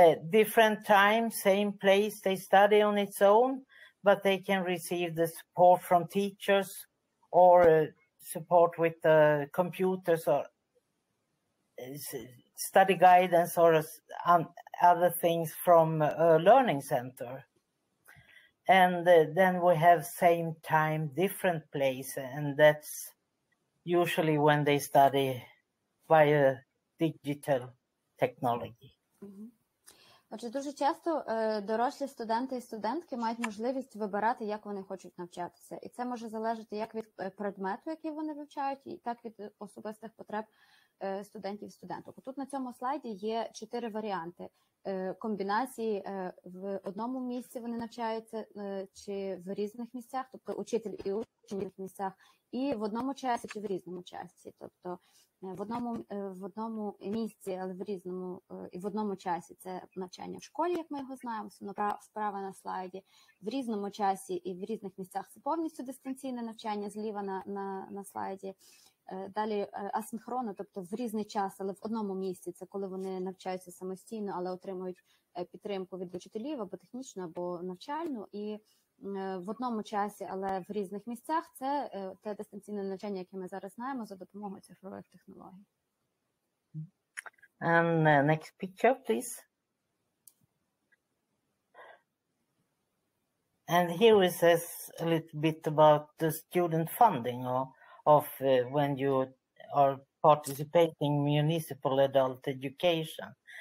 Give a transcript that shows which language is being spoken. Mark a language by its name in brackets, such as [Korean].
[English] Different time, same place. They study on its own, but they can receive the support from teachers or support with the computers or study guidance or other things from a learning center. And then we have same time, different place, and that's usually when they study via digital technology. [Ukrainian] Отже, дуже часто дорослі студенти і студентки мають можливість вибирати, як вони хочуть навчатися. І це може залежати як від предмету, який вони вивчають, і так від особистих потреб студентів і студенток. Тут на цьому слайді є 4 варіанти комбінації. В одному місці вони навчаються чи в різних місцях, тобто учитель і учень в різних місцях, і в одному часі чи в різному часі. Тобто в одному місці, але в різному і в одному часі це навчання в школі, як ми його знаємо, справа на слайді. В різному часі і в різних місцях це повністю дистанційне навчання, зліва на слайді. Далі асинхронно, тобто в різний час, але в одному місці, це коли вони навчаються самостійно, але отримують підтримку від учителів або технічну, або навчальну. І в одному часі, але в різних місцях, це те дистанційне навчання, яке ми зараз знаємо за допомогою цифрових технологій. [English] And next picture, please. And here it says a little bit about the student funding of when you are participating in municipal adult education.